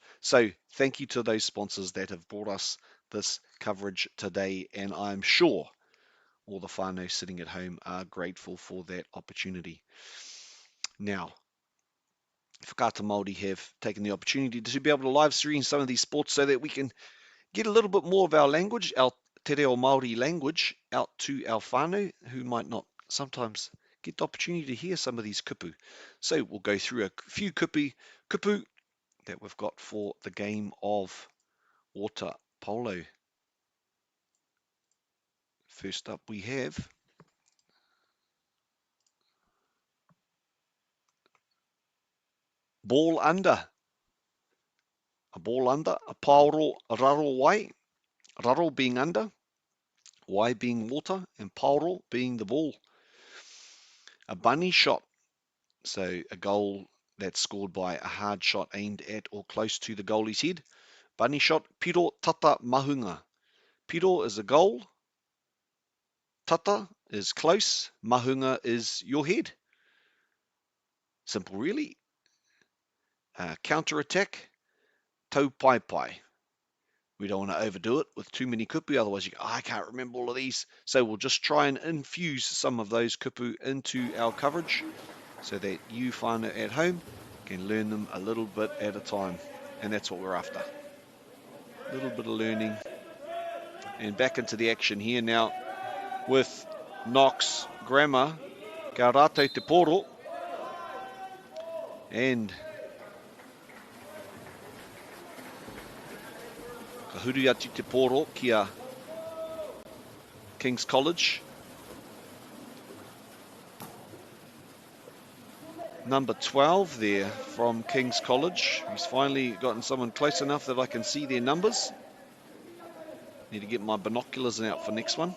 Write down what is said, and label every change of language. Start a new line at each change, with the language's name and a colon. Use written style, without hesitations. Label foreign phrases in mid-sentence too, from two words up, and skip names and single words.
English: So thank you to those sponsors that have brought us this coverage today, and I'm sure all the whānau sitting at home are grateful for that opportunity. Now, Whakaata Māori have taken the opportunity to be able to live stream some of these sports so that we can get a little bit more of our language, our
Māori: te reo Māori
English: language, out to our whānau who might not sometimes get the opportunity to hear some of these kupu. So we'll go through a few kupu that we've got for the game of water polo. First up we have ball under. A ball under, a
Māori: paoro raro wai,
English: raro being under, wai being water, and paoro being the ball. A bunny shot, so a goal that's scored by a hard shot aimed at or close to the goalie's head. Bunny shot,
Māori: piro tata mahunga.
English: Piro is a goal, tata is close, mahunga is your head. Simple really. Counter attack,
Māori: tau pai pai.
English: We don't want to overdo it with too many kupu, otherwise you go, I can't remember all of these. So we'll just try and infuse some of those kupu into our coverage so that you whānau at home can learn them a little bit at a time. And that's what we're after. A little bit of learning. And back into the action here now with Knox Grammar,
Māori: ka rātou te poro. And ka huru atu te poro kia King's College.
English: Number 12 there from King's College. He's finally gotten someone close enough that I can see their numbers. Need to get my binoculars out for next one.